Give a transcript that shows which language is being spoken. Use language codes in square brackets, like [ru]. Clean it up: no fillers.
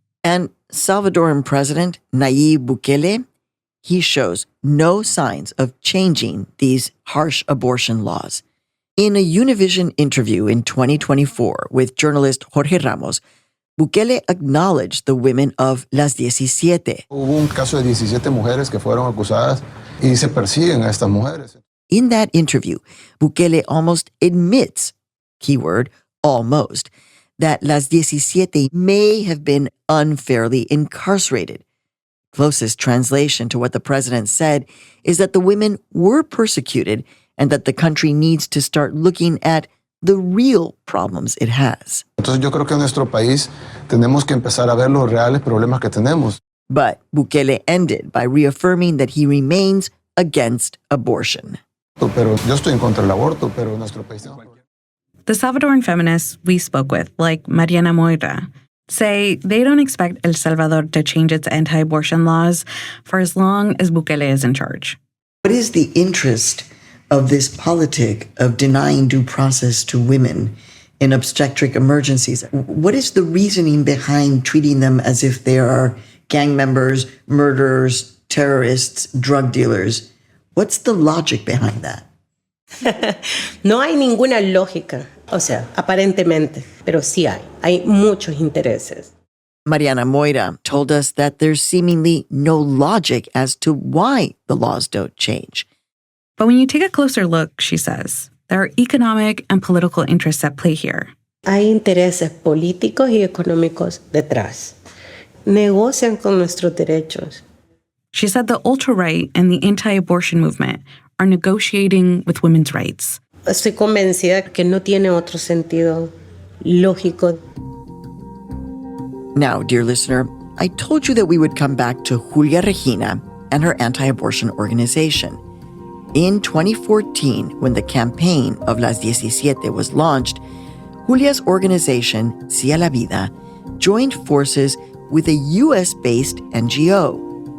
[en] And Salvadoran President Nayib Bukele, he shows no signs of changing these harsh abortion laws. In a Univision interview in 2024 with journalist Jorge Ramos, Bukele acknowledged the women of Las 17. [es] Hubo un caso de 17 mujeres que fueron acusadas y se persiguen a estas mujeres. [en] In that interview, Bukele almost admits, keyword, almost, that Las 17 may have been unfairly incarcerated. Closest translation to what the president said is that the women were persecuted and that the country needs to start looking at the real problems it has. [es] Entonces yo creo que en nuestro país tenemos que empezar a ver los reales problemas que tenemos. [en] But Bukele ended by reaffirming that he remains against abortion. [es] Pero yo estoy en contra del aborto, pero en nuestro país no. [en] The Salvadoran feminists we spoke with, like Mariana Moira, say they don't expect El Salvador to change its anti-abortion laws for as long as Bukele is in charge. What is the interest of this politic of denying due process to women in obstetric emergencies? What is the reasoning behind treating them as if they are gang members, murderers, terrorists, drug dealers? What's the logic behind that? [es] No hay ninguna lógica, o sea, aparentemente, pero sí hay muchos intereses. [en] Mariana Moira told us that there's seemingly no logic as to why the laws don't change. But when you take a closer look, she says, there are economic and political interests at play here. [es] Hay intereses políticos y económicos detrás. Negocian con nuestros derechos. [en] She said the ultra-right and the anti-abortion movement are negotiating with women's rights. [es] Estoy convencida que no tiene otro sentido lógico. [en] Now, dear listener, I told you that we would come back to Julia Regina and her anti-abortion organization. In 2014, when the campaign of Las 17 was launched, Julia's organization, Sia la Vida, joined forces with a U.S.-based NGO.